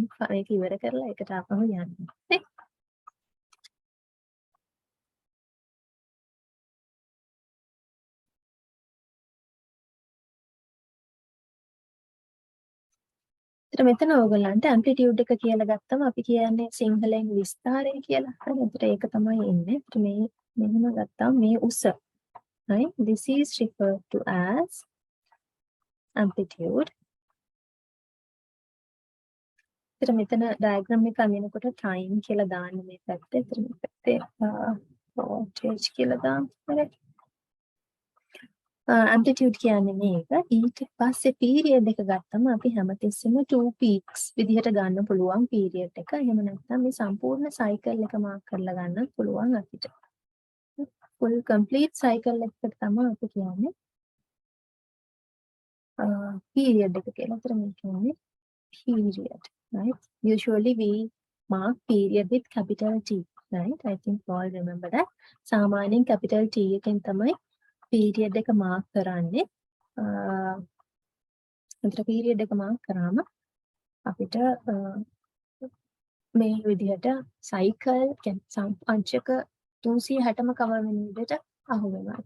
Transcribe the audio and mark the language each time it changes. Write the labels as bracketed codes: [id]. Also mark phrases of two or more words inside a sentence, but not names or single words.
[si] මේක ඉවර කරලා ඒකට ආපහු යන්න. නේ? ඒතර මෙතන ඕගොල්ලන්ට amplitude එක කියලා ගත්තම අපි කියන්නේ සිංහලෙන් විස්තරය කියලා. හරි. ඒතර ඒක තමයි එන්නේ. ඒතර මේ මෙහෙම ගත්තාම මේ උස. [en] right? This is referred to as amplitude. [si] ඒතර මෙතන diagram එක අඳිනකොට time කියලා දාන්න මේ පැත්තේ. ඒතර මේ පැත්තේ voltage කියලා දාන්න. හරි. amplitude කියන්නේ මේක. ඊට පස්සේ period එක ගත්තම අපි හැමතිස්සෙම 2 peaks විදිහට ගන්න පුළුවන් period එක. එහෙම නැත්නම් මේ සම්පූර්ණ cycle එක මාක් කරලා ගන්නත් පුළුවන් අපිට. [en] full complete cycle [si] එකට තමයි අපි කියන්නේ period එක කියලා. ඒතර මේ කියන්නේ [en] period, right? Usually we mark period with capital T, right? I think you all remember that. [si] සාමාන්‍යයෙන් [en] capital T [si] එකෙන් තමයි period එක මාක් කරන්නේ. අතර period එක මාක් කරාම අපිට මේ විදිහට cycle කියන්නේ අංශක 360ම cover වෙන විදිහට අහු වෙනවා.